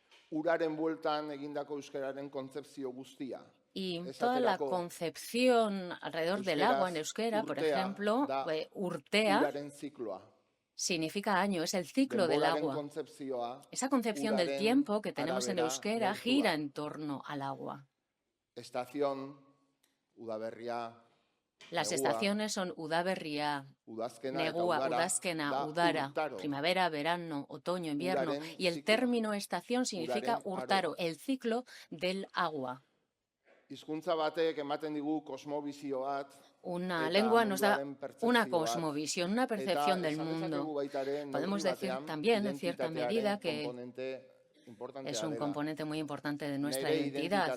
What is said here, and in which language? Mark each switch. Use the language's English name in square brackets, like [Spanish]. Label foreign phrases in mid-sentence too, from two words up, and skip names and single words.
[Spanish] Y toda la concepción alrededor del agua en euskera, por ejemplo, urtea, significa año, es el ciclo del agua. Esa concepción del tiempo que tenemos en euskera gira en torno al agua. Las estaciones son [Basque] udaberria, negua, udazkena, udara, [Spanish] primavera, verano, otoño, invierno. Y el término estación significa urtaro, el ciclo del agua. Una lengua nos da una cosmovisión, una percepción del mundo. Podemos decir también, en cierta medida, que es un componente muy importante de nuestra identidad.